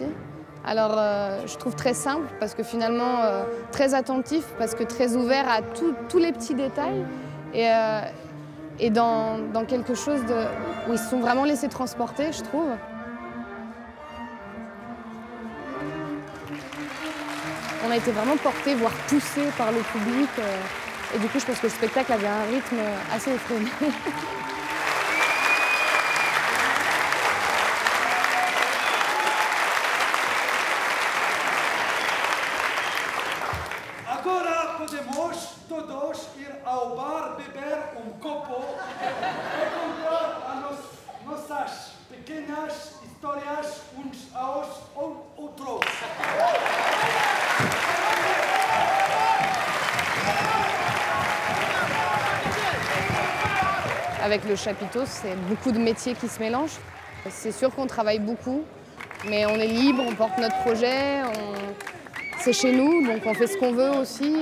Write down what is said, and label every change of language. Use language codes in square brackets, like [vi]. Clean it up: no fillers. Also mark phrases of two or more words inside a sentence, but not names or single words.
[fr] Alors je trouve très simple parce que finalement très attentif, parce que très ouvert à tous les petits détails et dans quelque chose où ils se sont vraiment laissés transporter, je trouve. On a été vraiment portés, voire poussés par le public. Et du coup, je pense que le spectacle avait un rythme assez effréné. [pt] Agora podemos todos ir ao bar beber copo e contar as nossas pequenas histórias uns aos outros. [fr] Avec le chapiteau, c'est beaucoup de métiers qui se mélangent. C'est sûr qu'on travaille beaucoup, mais on est libre, on porte notre projet, c'est chez nous, donc on fait ce qu'on veut aussi.